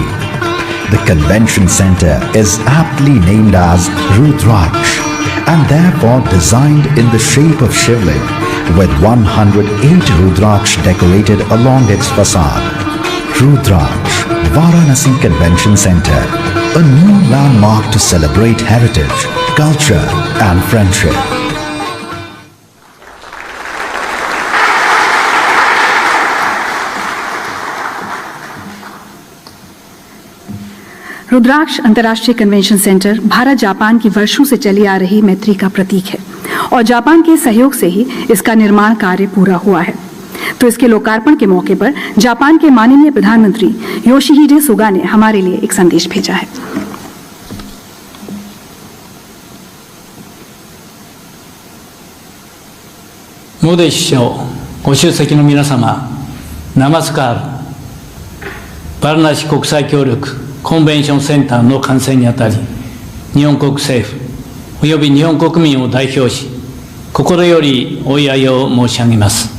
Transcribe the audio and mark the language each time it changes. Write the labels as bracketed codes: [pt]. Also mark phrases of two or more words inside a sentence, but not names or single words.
[en] The convention center is aptly named as Rudraksh and therefore designed in the shape of Shivling with 108 Rudraksh decorated along its facade. Rudraksh, Varanasi Convention Center, a new landmark to celebrate heritage, culture and friendship. [hi] रुद्राक्ष अंतर्राष्ट्रीय कन्वेंशन सेंटर भारत जापान की वर्षों से चली आ रही मैत्री का प्रतीक है और जापान के सहयोग से ही इसका निर्माण कार्य पूरा हुआ है। तो इसके लोकार्पण के मौके पर जापान के माननीय प्रधानमंत्री योशिहिडे सुगा ने हमारे लिए एक संदेश भेजा है। [ja] モディ首相ご出席の皆様、ナマスカール。バラナシ国際協力コンベンションセンターの観戦にあたり、日本国政府および日本国民を代表し、心よりお祝いを申し上げます。